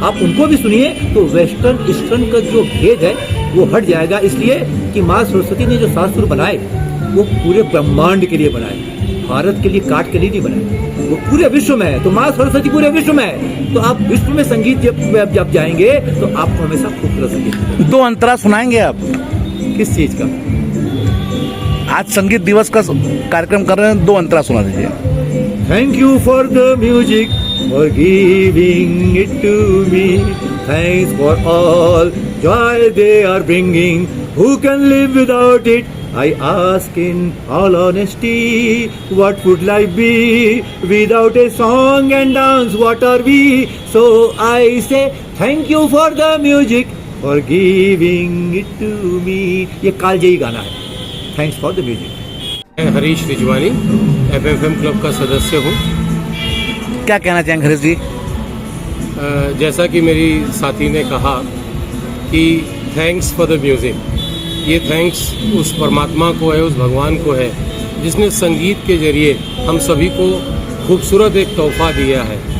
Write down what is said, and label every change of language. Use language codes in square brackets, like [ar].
[hi] आप उनको भी सुनिए तो वेस्टर्न ईस्टर्न का जो भेद है वो हट जाएगा, इसलिए कि माँ सरस्वती ने जो शास्त्र बनाए वो पूरे ब्रह्मांड के लिए बनाए, भारत के लिए काट के लिए नहीं बनाए, वो पूरे विश्व में है। तो माँ सरस्वती पूरे विश्व में है, तो आप विश्व में संगीत जब जाएंगे तो आपको हमेशा खूबसूरत संगीत। 2 अंतरा सुनाएंगे आप? किस चीज का? आज संगीत दिवस का कार्यक्रम कर रहे हैं, 2 अंतरा सुना दीजिए। [en] Thank you for the music, for giving it to me. Thanks for all joy they are bringing. Who can live without it? I ask in all honesty, what would life be without a song and dance? What are we? So I say thank you for the music, for giving it to me. [hi] ये कालजयी गाना है। [en] Thanks for the music. [hi] मैं Harish Rizwani एफएफएम club का सदस्य हूँ। क्या कहना चाहेंगे हरीश जी? जैसा कि मेरी साथी ने कहा कि [en] thanks for the music, [hi] ये थैंक्स उस परमात्मा को है, उस भगवान को है जिसने संगीत के जरिए हम सभी को खूबसूरत एक तोहफा दिया है।